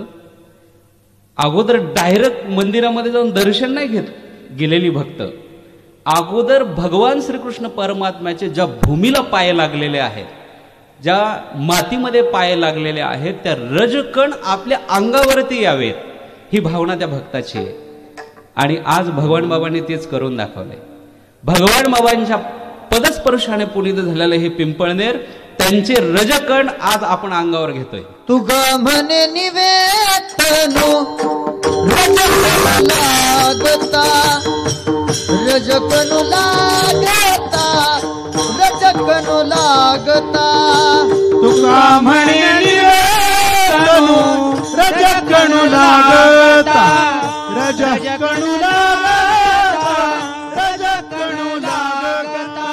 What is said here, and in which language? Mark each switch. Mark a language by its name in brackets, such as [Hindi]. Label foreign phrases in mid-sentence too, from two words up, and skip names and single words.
[Marathi] अगोदर डायरेक्ट मंदिरामध्ये जाऊन दर्शन नाही घेत गेलेली भक्त, अगोदर भगवान श्रीकृष्ण परमात्म्याचे ज्या भूमीला पाय लागलेले आहेत, ज्या मातीमध्ये पाय लागलेले आहेत, त्या रजकण आपल्या अंगावरती यावेत, ही भावना त्या भक्ताची आहे. आणि आज भगवान बाबांनी तेच करून दाखवलंय. भगवान बाबांच्या पदस्पर्शाने पुनीत झालेलं हे पिंपळनेर, त्यांचे रजकण आज आपण अंगावर घेतोय. तुगा म्हणे निवेतनो रजकणु लागता, रजकणु लागता, रजकणु लागता. तुका म्हणे निवेतनो रजकणु लागता, रजकणु लागता, रजकणु लागता.